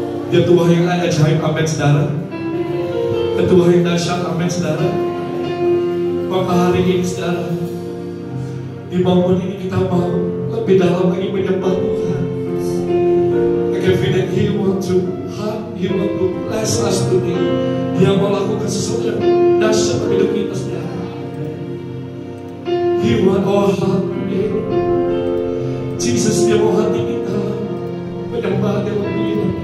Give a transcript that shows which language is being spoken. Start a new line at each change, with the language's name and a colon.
Indonesian: Dia Tuhan yang ajaib, amin saudara. Tuhan yang dahsyat, amin saudara. Maka hari ini saudara, di momen ini kita mau lebih dalam lagi menyembah Tuhan.
English: He want to bless us today.
Indonesian: Dia mau lakukan sesuatu yang dahsyat dalam hidup kita saudara.
English: He want our heart today.
Indonesian: Jesus, dia mau hati kita menyembah Dia lebih.